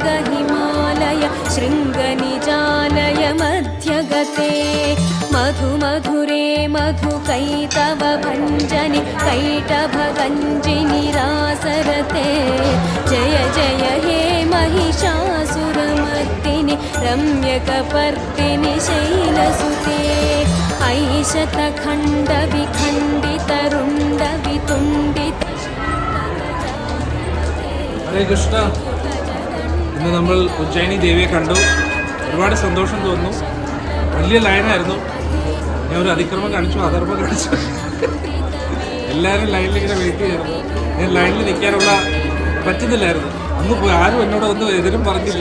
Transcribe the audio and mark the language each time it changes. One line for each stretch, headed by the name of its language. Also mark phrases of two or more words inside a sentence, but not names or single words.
Sanskrit: हिमालय शृङ्गनिजालय मध्यगते मधु मधुरे मधुकैतव भञ्जनि कैटभगञ्जिनि रासरते जय जय हे महिषासुरमर्दिनि रम्यकपर्दिनि शैलसुते ऐशतखण्डविखण्डितरुण्डवितुण्डित.
Malayalam: ഹരേ കൃഷ്ണ. ഇന്ന് നമ്മൾ ഉജ്ജയിനി ദേവിയെ കണ്ടു. ഒരുപാട് സന്തോഷം തോന്നുന്നു. വലിയ ലൈനായിരുന്നു. ഞാൻ ഒരു അതിക്രമം കാണിച്ചു, അധർമ്മം കാണിച്ചു. എല്ലാവരും ലൈനിൽ ഇങ്ങനെ വെയിറ്റ് ചെയ്യായിരുന്നു. ഞാൻ ലൈനിൽ നിൽക്കാനുള്ള പറ്റുന്നില്ലായിരുന്നു. അന്ന് പോയി ആരും എന്നോട് ഒന്നും എതിരും പറഞ്ഞില്ല.